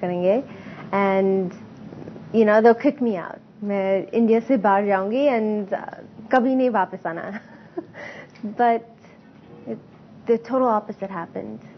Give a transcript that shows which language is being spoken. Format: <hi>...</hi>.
<hi>करेंगे</hi> <en>and they'll kick me out.</en> <hi>मैं India से बाहर जाऊंगी</hi> <en>and</en> <hi>कभी नहीं वापस आना.</hi> <en>But the total opposite happened.</en>